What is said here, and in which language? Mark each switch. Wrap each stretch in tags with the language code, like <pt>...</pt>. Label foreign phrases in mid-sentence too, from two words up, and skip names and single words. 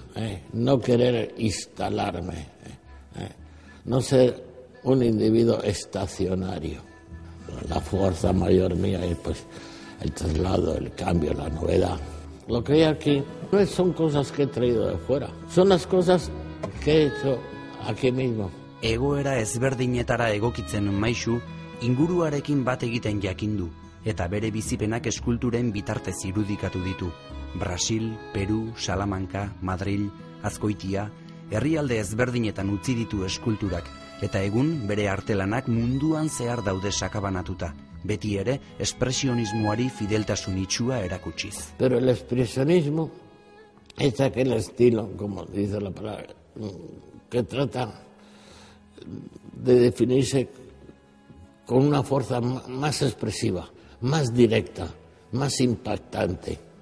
<es>No querer instalarme, no ser un individuo estacionario. La fuerza mayor mía es pues el traslado, el cambio, la novedad. Lo que hay aquí no son cosas que he traído de fuera, son las cosas que he hecho aquí mismo.</es> <eu>Egoera ezberdinetara egokitzen maisu, inguruarekin bat egiten jakindu, eta bere bizipenak eskulturen bitartez irudikatu ditu. Brasil, Peru, Salamanca, Madril, Azkoitia, herrialde ezberdinetan utzi ditu eskulturak, eta egun bere artelanak munduan zehar daude sakabanatuta, beti ere espresionismoari fideltasun itxua erakutsiz.</eu> <es>Pero el expresionismo es aquel estilo, como dice la palabra, que trata de definirse con una fuerza más expresiva, más directa, más impactante.</es>